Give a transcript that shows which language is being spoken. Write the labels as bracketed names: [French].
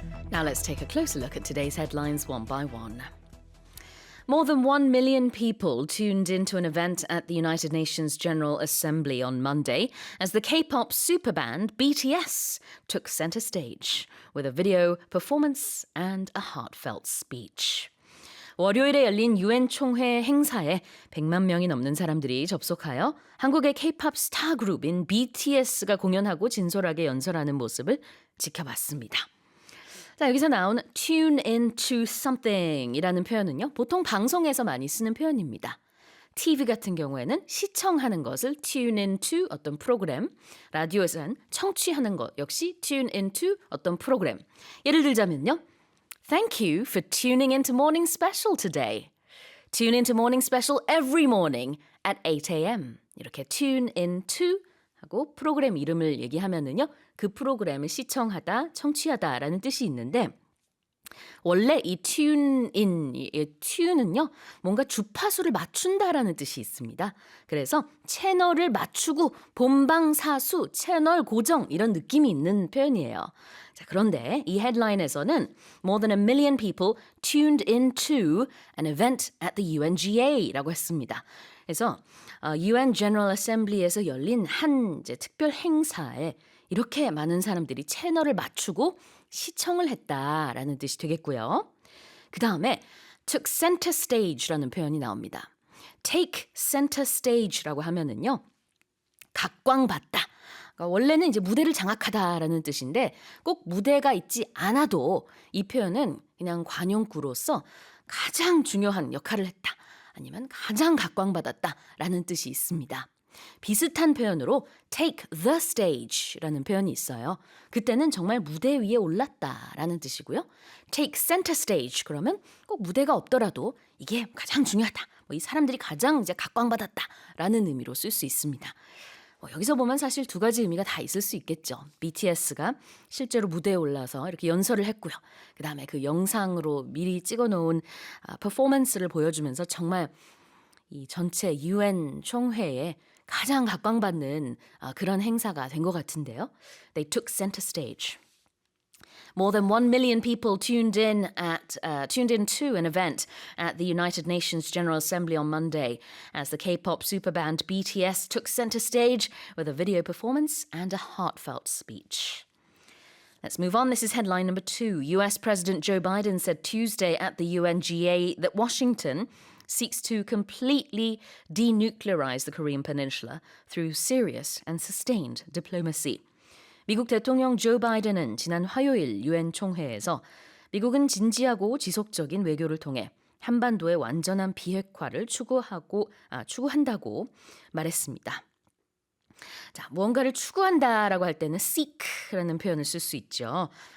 [English] Now let's take a closer look at today's headlines one by one. More than 1 million people tuned into an event at the United Nations General Assembly on Monday as the K-pop superband BTS took center stage with a video performance and a heartfelt speech. [Korean] 월요일에 열린 UN 총회 행사에 100만 명이 넘는 사람들이 접속하여 한국의 K-pop 스타 그룹인 BTS가 공연하고 진솔하게 연설하는 모습을 지켜봤습니다. 자, 여기서 나온 [English] tune into something [Korean] 이라는 표현은요, 보통 방송에서 많이 쓰는 표현입니다. TV 같은 경우에는 시청하는 것을 tune into 어떤 프로그램, 라디오에서는 청취하는 것 역시 tune into 어떤 프로그램. 예를 들자면요, [English] Thank you for tuning into Morning Special today. Tune into Morning Special every morning at 8 a.m. [Korean] 이렇게 tune into 하고 프로그램 이름을 얘기하면은요, 그 프로그램을 시청하다, 청취하다라는 뜻이 있는데 원래 이 tune인, 이 tune은요, 뭔가 주파수를 맞춘다라는 뜻이 있습니다. 그래서 채널을 맞추고 본방사수, 채널 고정 이런 느낌이 있는 표현이에요. 자, 그런데 이 헤드라인에서는 [English] More than 1 million people tuned into an event at the UNGA [Korean] 라고 했습니다. 그래서 UN General Assembly에서 열린 한 이제 특별 행사에 이렇게 많은 사람들이 채널을 맞추고 시청을 했다라는 뜻이 되겠고요. 그 다음에 took center stage라는 표현이 나옵니다. take center stage라고 하면은요, 각광받다. 그러니까 원래는 이제 무대를 장악하다라는 뜻인데 꼭 무대가 있지 않아도 이 표현은 그냥 관용구로서 가장 중요한 역할을 했다. 아니면 가장 각광받았다라는 뜻이 있습니다. 비슷한 표현으로 take the stage라는 표현이 있어요. 그때는 정말 무대 위에 올랐다라는 뜻이고요. take center stage 그러면 꼭 무대가 없더라도 이게 가장 중요하다. 이 사람들이 가장 이제 각광받았다라는 의미로 쓸 수 있습니다. 여기서 보면 사실 두 가지 의미가 다 있을 수 있겠죠. BTS가 실제로 무대에 올라서 이렇게 연설을 했고요. 그 다음에 그 영상으로 미리 찍어놓은 퍼포먼스를 보여주면서 정말 이 전체 UN 총회에 가장 각광받는 그런 행사가 된 것 같은데요. [English] They took center stage. More than 1 million people tuned into an event at the United Nations General Assembly on Monday as the K-pop superband BTS took center stage with a video performance and a heartfelt speech. Let's move on. This is headline number 2. US President Joe Biden said Tuesday at the UNGA that Washington seeks to completely denuclearize the Korean Peninsula through serious and sustained diplomacy. [Korean] 미국 대통령 조 바이든은 지난 화요일 유엔 총회에서 미국은 진지하고 지속적인 외교를 통해 한반도의 완전한 비핵화를 추구한다고 말했습니다. 자, 무언가를 추구한다라고 할 때는 seek라는 표현을 쓸 수 있죠.